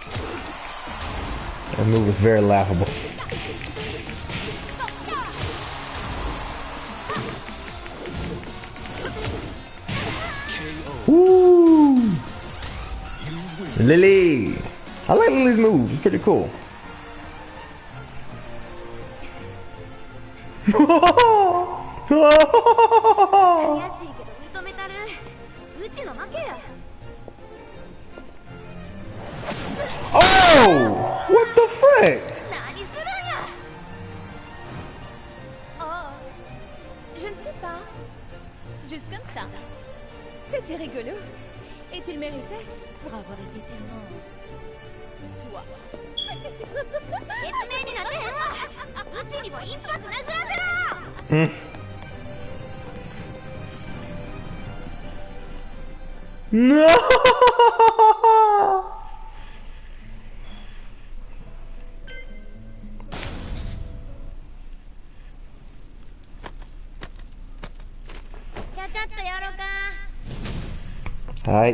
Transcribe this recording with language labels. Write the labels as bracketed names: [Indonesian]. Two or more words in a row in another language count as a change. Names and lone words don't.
[English] That movie was very laughable. Woo! Lily! I like Lily's moves, it's pretty cool. [Japanese] 悔しいけど認めたる。うちの負けや。 [English] Oh! What the frick? [Japanese] 何するんや。 [French] Oh, je ne sais pas. Juste comme ça. C'était rigolo. Et tu le méritais pour avoir été tellement... toi. [Japanese] 説明になってへんわ。うちにも一発殴らせろ。 [English] No! Alright.